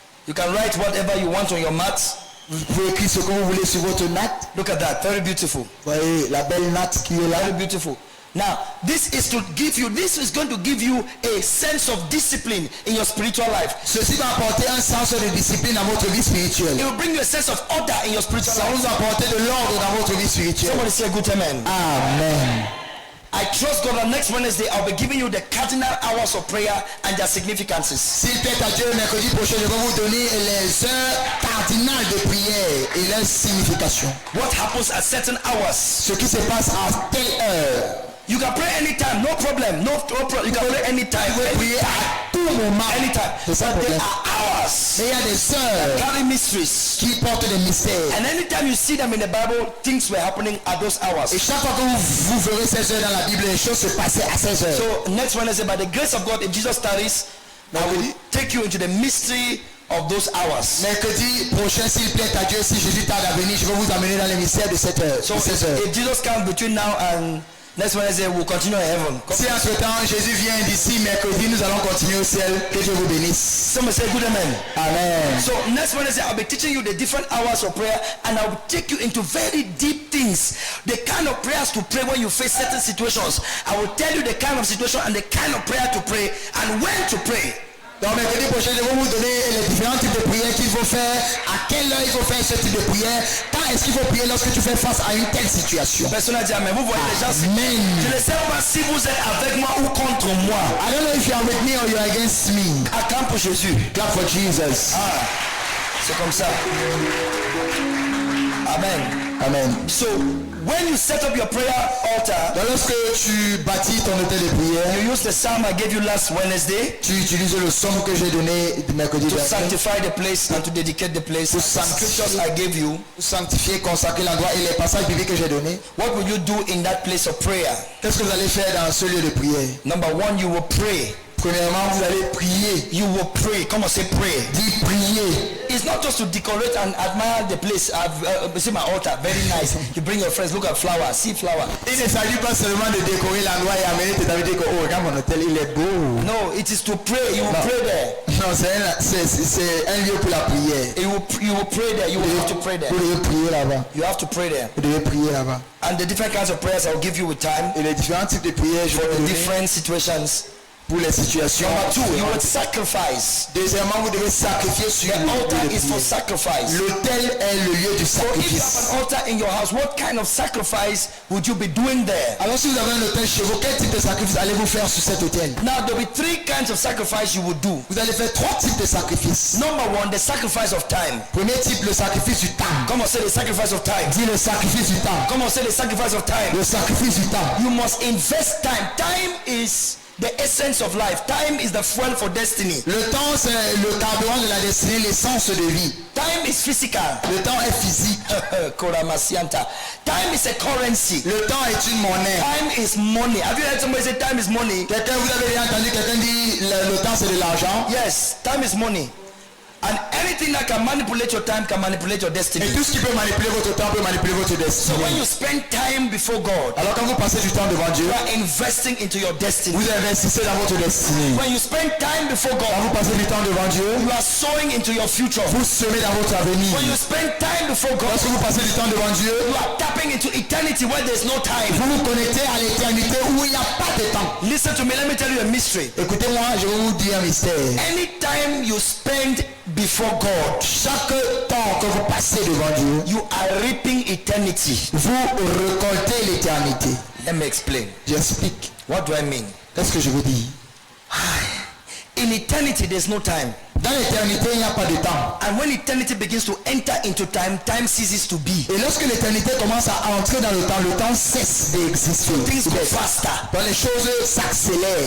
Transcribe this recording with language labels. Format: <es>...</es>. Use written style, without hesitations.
<en>You can write whatever you want on your mat.</en> <fr>Vous pouvez écrire ce que vous voulez sur votre natte.</fr> <en>Look at that, very beautiful.</en> <fr>Vous voyez la belle natte qui est là.</fr> <en>Very beautiful. Now, this is going to give you a sense of discipline in your spiritual life.</en> <fr>Ceci va apporter un sens de discipline dans votre vie spirituelle.</fr> <en>It will bring you a sense of order in your spiritual</en> <fr>Ça</fr> <en>life.</en> <fr>vous apporter de l'ordre dans votre vie spirituelle.</fr> <en>Somebody say a good amen. Amen. I trust God that next Wednesday I'll be giving you the cardinal hours of prayer and their significances.</en> <fr>S'il plaît à Dieu, mercredi prochain, je vais vous donner les heures cardinales de prière et leur signification.</fr> <en>What happens at certain hours?</en> <fr>Ce qui se passe à telle heure.</fr> <en>You can pray anytime, no problem. No problem. You can pray anytime.</en> <fr>Vous pouvez prier à tout moment.</fr> <en>Anytime.</en> <fr>C'est ça le</fr> <en>But there</en> <fr>problème.</fr> <en>are hours</en> <fr>Mais il y a des heures</fr> <en>carry mysteries.</en> <fr>qui portent des mystères.</fr> <en>And anytime you see them in the Bible, things were happening at those hours.</en> <fr>Et chaque fois que vous verrez ces heures dans la Bible, les choses se passaient à ces heures.</fr> <en>So next Wednesday, by the grace of God, if Jesus tarries, I will take you into the mystery of those hours.</en> <fr>Mercredi prochain, s'il plaît à Dieu, si Jésus tarde à venir, je vais vous amener dans les mystères de cette heure.</fr> <en>So</en> <fr>de ces heures.</fr> <en>if Jesus comes between now and next Wednesday, we'll continue in heaven.</en> <fr>Si entre temps Jésus vient d'ici mercredi, nous allons continuer au ciel. Que Dieu vous bénisse.</fr> <en>Somebody say good amen. Amen. So next Wednesday I'll be teaching you the different hours of prayer and I'll take you into very deep things. The kind of prayers to pray when you face certain situations. I will tell you the kind of situation and the kind of prayer to pray and when to pray.</en> <fr>Donc mercredi prochain, je vais vous donner les différents types de prières qu'il faut faire, à quelle heure il faut faire ce type de prière, quand est-ce qu'il faut prier lorsque tu fais face à une telle situation. Personne n'a dit amen. Vous voyez les gens. Amen. Je ne sais pas si vous êtes avec moi ou contre moi.</fr> <en>I don't know if you are with me or you are against me.</en> <fr>Acclame pour Jésus.</fr> <en>Clap for Jesus.</en> <fr>Ah, c'est comme ça. Amen. Amen.</fr> <en>So, when you set up your prayer altar,</en> <fr>Donc lorsque tu bâtis ton hôtel de prière,</fr> <en>you use the psalm I gave you last Wednesday</en> <fr>tu utilises le somme que j'ai donné mercredi</fr> <en>to</en> <fr>dernier</fr> <en>sanctify the place and to dedicate the place. The scriptures I gave you.</en> <fr>pour sanctifier, consacrer l'endroit et les passages bibliques que j'ai donnés.</fr> <en>What will you do in that place of prayer?</en> <fr>Qu'est-ce que vous allez faire dans ce lieu de prière?</fr> <en>Number one, you will pray.</en> <fr>Premièrement, vous allez prier.</fr> <en>You will pray. Come on, say pray.</en> <fr>Dis prier.</fr> <en>It's not just to decorate and admire the place. I've see my altar, very nice. You bring your friends, look at flower, see flower.</en> <fr>Il ne s'agit pas seulement de décorer l'endroit et amener tes amis dire que oh regarde mon hôtel, il est beau.</fr> <en>No, it is to pray. You will pray there.</en> <fr>Non, c'est un lieu pour la prière.</fr> <en>You will pray there. You will have to pray there.</en> <fr>Vous devez prier là-bas.</fr> <en>You have to pray there.</en> <fr>Vous devez prier là-bas.</fr> <en>And the different kinds of prayers I'll give you with time</en> <fr>Et les différents types de prières, je vais</fr> <en>for</en> <fr>vous</fr> <en>the</en> <fr>donner</fr> <en>different situations.</en> <fr>pour les situations.</fr> <en>Number two, you would sacrifice.</en> <fr>Deuxièmement, vous devez sacrifier sur</fr> <en>The</en> <fr>le lieu</fr> <en>altar</en> <fr>de</fr> <en>is for</en> <fr>prière.</fr> <en>sacrifice.</en> <fr>L'autel est le lieu du</fr> <en>So if you have</en> <fr>sacrifice.</fr> <en>an altar in your house, what kind of sacrifice would you be doing there?</en> <fr>Alors si vous avez un autel chez vous, quel type de sacrifice allez-vous faire sur cet autel?</fr> <en>Now there will be three kinds of sacrifice you would do.</en> <fr>Vous allez faire trois types de sacrifices.</fr> <en>Number one, the sacrifice of time.</en> <fr>Premier type, le sacrifice du temps.</fr> <en>Come on, say the sacrifice of time.</en> <fr>Dis le sacrifice du temps.</fr> <en>Come on, say the sacrifice of time.</en> <fr>Le sacrifice du temps.</fr> <en>You must invest time. Time is the essence of life. Time is the fuel for destiny.</en> <fr>Le temps, c'est le carburant de la destinée, l'essence de vie.</fr> <en>Time is physical.</en> <fr>Le temps est physique.</fr> <en>Koramasianta. Time is a currency.</en> <fr>Le temps est une monnaie.</fr> <en>Time is money. Have you heard somebody say time is money?</en> <fr>Quelqu'un, vous avez déjà entendu quelqu'un dire le temps c'est de l'argent?</fr> <en>Yes, time is money. And anything that can manipulate your time can manipulate your destiny.</en> <fr>Et tout ce qui peut manipuler votre temps peut manipuler votre</fr> <en>So when</en> <fr>destinée.</fr> <en>you spend time before God,</en> <fr>Alors quand vous passez du temps devant Dieu,</fr> <en>you are investing into your destiny.</en> <fr>vous investissez dans votre destinée.</fr> <en>When you spend time before</en> <fr>Quand</fr> <en>God,</en> <fr>vous passez du temps devant Dieu,</fr> <en>you are sowing into your future.</en> <fr>vous semez dans votre avenir.</fr> <en>When you spend time before God,</en> <fr>Lorsque vous passez du temps devant Dieu,</fr> <en>you are tapping into eternity where there's no time.</en> <fr>vous vous connectez à l'éternité où il n'y a pas de temps.</fr> <en>Listen to me, let me tell you a mystery.</en> <fr>Écoutez-moi, je vais vous dire un mystère.</fr> <en>Anytime you spend before God,</en> <fr>Chaque temps que vous passez devant Dieu,</fr> <en>you are reaping eternity.</en> <fr>vous récoltez l'éternité.</fr> <en>Let me explain.</en> <fr>J'explique.</fr> <en>What do I mean?</en> <fr>Qu'est-ce que je veux dire?</fr> <en>In eternity, there's no time.</en> <fr>Dans l'éternité, il n'y a pas de temps.</fr> <en>And when eternity begins to enter into time, time ceases to be.</en> <fr>Et lorsque l'éternité commence à entrer dans le temps cesse d'exister.</fr> <en>Things go faster.</en> <fr>Donc les choses s'accélèrent.</fr>